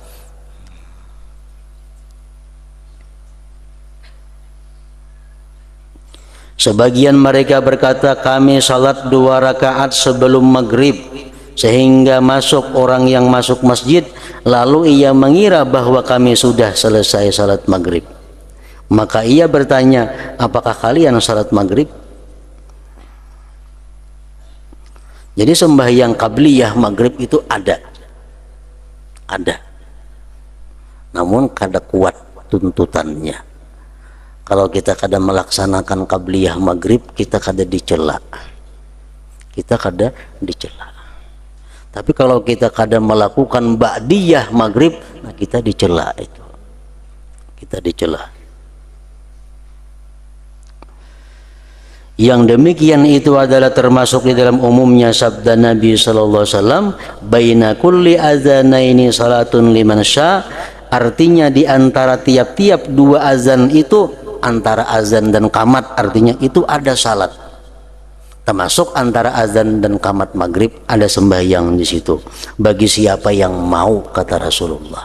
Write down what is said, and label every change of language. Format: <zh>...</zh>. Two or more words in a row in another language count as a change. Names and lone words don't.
<id>Sebagian mereka berkata, kami salat 2 rakaat sebelum maghrib, sehingga masuk orang yang masuk masjid, lalu ia mengira bahwa kami sudah selesai salat maghrib. Maka ia bertanya, apakah kalian salat maghrib? Jadi sembahyang qabliyah maghrib itu ada, namun kada kuat tuntutannya. Kalau kita kada melaksanakan qabliyah maghrib, kita kada dicela, tapi kalau kita kada melakukan ba'diyah maghrib, nah kita dicela, Yang demikian itu adalah termasuk di dalam umumnya sabda Nabi</id> <ar>صلى الله عليه وسلم, بين كل أذانين صلاة لمن شاء,</ar> <id>artinya di antara tiap-tiap 2 azan itu, antara azan dan qamat, artinya itu ada salat. Termasuk antara azan dan qamat maghrib ada sembahyang di situ bagi siapa yang mau, kata Rasulullah.</id>